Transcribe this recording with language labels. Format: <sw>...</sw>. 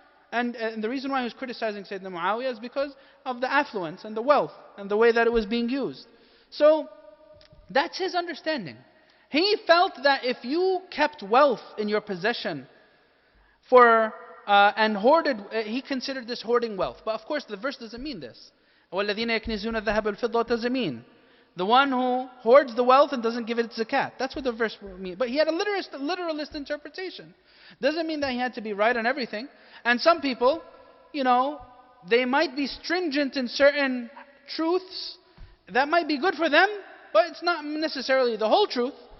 <en>And the reason why he was criticizing Sayyidina Muawiyah is because of the affluence and the wealth and the way that it was being used. So that's his understanding. He felt that if you kept wealth in your possession and hoarded, he considered this hoarding wealth. But of course the verse doesn't mean this.</en> <ar>وَالَّذِينَ يَكْنِزُونَ الذَّهَبَ الْفِضَّةَ</ar> <en>doesn't mean. The one who hoards the wealth and doesn't give it zakat. That's what the verse means. But he had a literalist interpretation. Doesn't mean that he had to be right on everything. And some people, they might be stringent in certain truths. That might be good for them, but it's not necessarily the whole truth.</en>